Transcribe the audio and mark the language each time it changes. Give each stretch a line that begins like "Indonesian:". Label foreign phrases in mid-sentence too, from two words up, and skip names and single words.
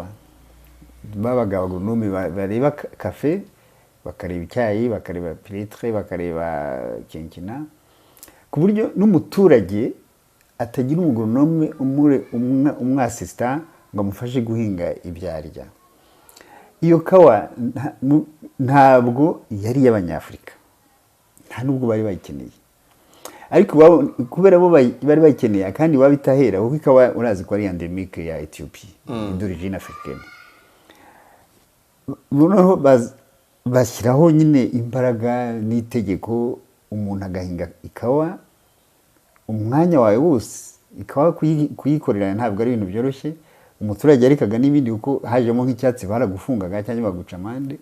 Kinyarwanda: Babaga abagronome bareba kafe, bakareba icyayi, bakareba piletre, bakareba kenkina, ku buryo n'umuturage atagira umugronome umwasista ngo amufashe guhinga ibyarya. Iyo kawa ntabwo yari y'Abanyafurika, nta nubwo bari bayikeneye, ariko kubera bo bari bayikeneye kandi babitahera, kuko ikawa urazi ko ari endemique ya Ethiopie,
French: d'origine africaine.
Kinyarwanda: Noneho bashyiraho nyine imbaraga n'itegeko, umuntu agahinga ikawa umwanya wawe wose. Ikawa kuyikorera ntabwo ari ibintu byoroshye, umuturage arikaga n'ibindi kuko hajemo nk'icyatsi baragufungaga cyangwa baguca amande.